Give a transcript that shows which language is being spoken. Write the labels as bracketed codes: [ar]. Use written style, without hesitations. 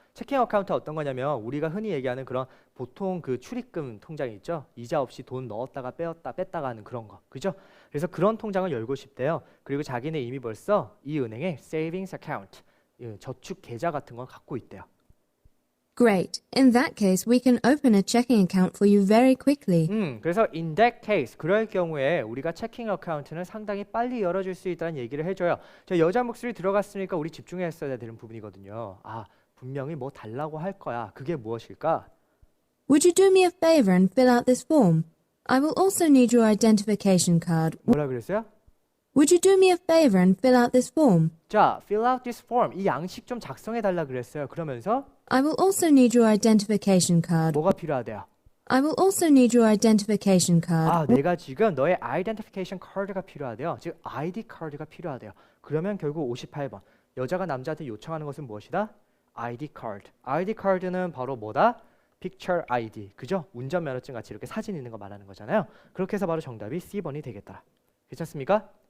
[ko] 체킹 어카운트 어떤 거냐면 우리가 흔히 얘기하는 그런 보통 그 출입금 통장이 있죠. 이자 없이 돈 넣었다가 빼었다 뺐다가 하는 그런 거. 그죠? 그래서 그런 통장을 열고 싶대요. 그리고 자기는 이미 벌써 이 은행에 savings account, 저축 계좌 같은 걸 갖고 있대요. [en] Great. In that case, we can open a checking account for you very quickly. [ko] 그래서 [en] in that case, [ko] 그럴 경우에 우리가 체킹 어카운트는 상당히 빨리 열어줄 수 있다는 얘기를 해줘요. 저 여자 목소리 들어갔으니까 우리 집중했어야 되는 부분이거든요. 아, 분명히 뭐 달라고 할 거야. 그게 무엇일까? [en] Would you do me a favor and fill out this form? I will also need your identification card. [ko] 뭐라 그랬어요? [en] Would you do me a favor and fill out this form? 자, fill out this form. [ko] 이 양식 좀 작성해 달라 그랬어요. 그러면서 [en] I will also need your identification card. [ko] 뭐가 필요하대요? [en] I will also need your identification card. [ko] 아, 내가 지금 너의 identification card가 필요하대요. 즉 ID 카드가 필요하대요. 그러면 결국 58번. 여자가 남자한테 요청하는 것은 무엇이다? ID 카드. ID 카드는 바로 뭐다? Picture ID. 그죠? 운전면허증 같이 이렇게 사진 있는 거 말하는 거잖아요. 그렇게 해서 바로 정답이 C번이 되겠다. 괜찮습니까?